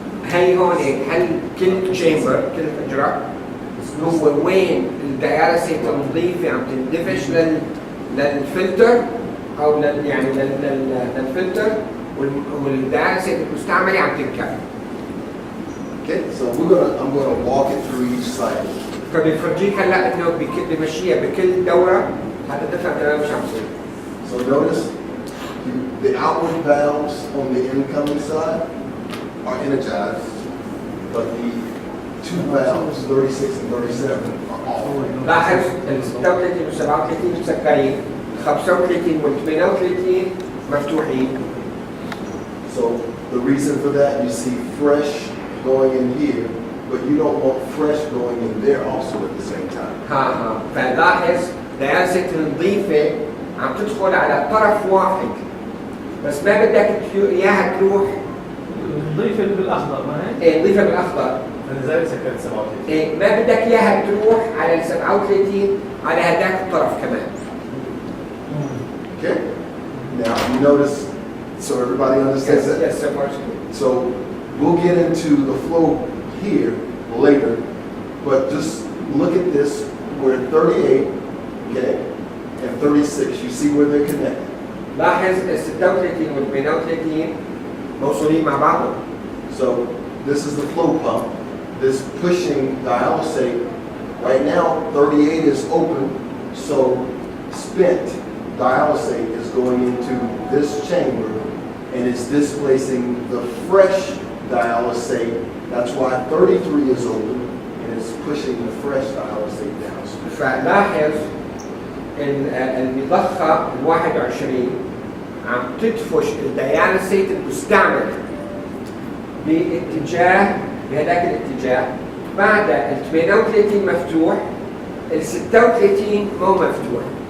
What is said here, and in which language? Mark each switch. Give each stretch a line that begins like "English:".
Arabic: هي هون هل كل تشامبر كل حجرة هو وين الدياليسيت النظيفة عم تندفش للفلتر او للفلتر والدياليسيت المستعملة عم تنكب.
English: Okay, so I'm gonna walk it through each cycle.
Arabic: فبيفرجيك هلا انه بمشيها بكل دورة هذا تفهم تمام مش عم يصير.
English: So notice the outward valves on the incoming side are energized, but the two valves, 36 and 37, are off.
Arabic: لاحظ ال 36 وال 37 مسكرين، 35 وال 38 مفتوحين.
English: So the reason for that, you see fresh going in here, but you don't want fresh going in there also at the same time.
Arabic: ها فلاحظ دياليسيت النظيفة عم تدخل على طرف واحد بس ما بدك اياها تروح. نضيف بالاخضر ما هيك؟ ايه نظيفة بالاخضر. لذلك سكرت 37. ايه ما بدك اياها تروح على ال 37 على هذاك الطرف كمان.
English: Okay? Now you notice, so everybody understands that? Yes, so far so good. So we'll get into the flow here later, but just look at this, we're 38, okay, and 36, you see where they're connected.
Arabic: لاحظ ال 36 وال 38 موصولين مع بعضهم.
English: So this is the flow pump, this pushing dialysate. Right now, 38 is open, so spent dialysate is going into this chamber and it's displacing the fresh dialysate. That's why 33 is open and it's pushing the fresh dialysate down.
Arabic: فلاحظ المضخة ال 21 عم تدفش الدياليسيت المستعمل بهذاك الاتجاه. بعد ال 38 مفتوح، ال 36 مو مفتوح.